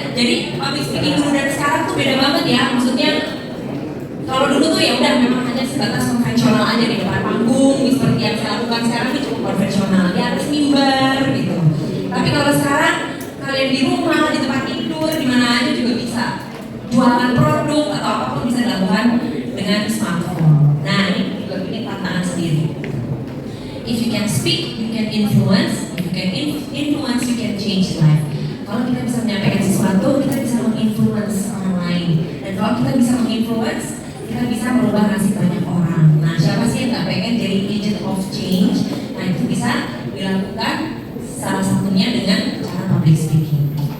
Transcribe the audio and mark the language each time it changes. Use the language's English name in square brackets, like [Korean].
[Indonesian] Jadi public speaking dulu dan sekarang tuh beda banget ya. Maksudnya kalau dulu tuh ya udah memang hanya sebatas konvensional aja di depan panggung, seperti yang saya lakukan sekarang itu cukup konvensional. Dia harus mimbar gitu. Tapi kalau sekarang kalian di rumah, di tempat tidur, di mana aja juga bisa jualan produk atau apapun bisa dilakukan dengan smartphone. Nah ini juga bikin tantangan sendiri. [English] If you can speak, you can influence. If you can influence, you can change life. [Indonesian] Kalau kita bisa menyampaikan sesuatu, kita bisa menginfluence orang lain. Dan kalau kita bisa menginfluence, kita bisa merubah nasib banyak orang. Nah siapa sih yang nggak pengen jadi agent of change? Nah itu bisa dilakukan salah satunya dengan cara public speaking.